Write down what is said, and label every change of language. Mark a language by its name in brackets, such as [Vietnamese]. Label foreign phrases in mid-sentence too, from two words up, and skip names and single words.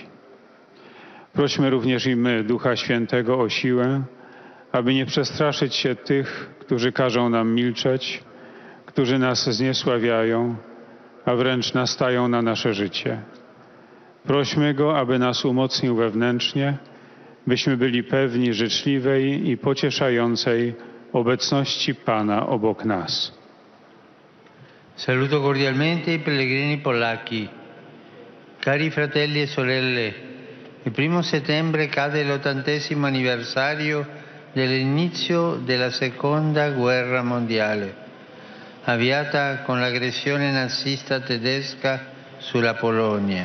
[Polish] Prośmy również i my Ducha Świętego o siłę, aby nie przestraszyć się tych, którzy każą nam milczeć, którzy nas zniesławiają, a wręcz nastają na nasze życie. Prośmy Go, aby nas umocnił wewnętrznie, byśmy byli pewni życzliwej i pocieszającej obecności Pana obok nas. [Italian] Saluto cordialmente i pellegrini polacchi. Cari fratelli e sorelle, il 1 settembre cade l'80° anniversario dell'inizio della Seconda Guerra Mondiale, avviata con l'aggressione nazista tedesca sulla Polonia.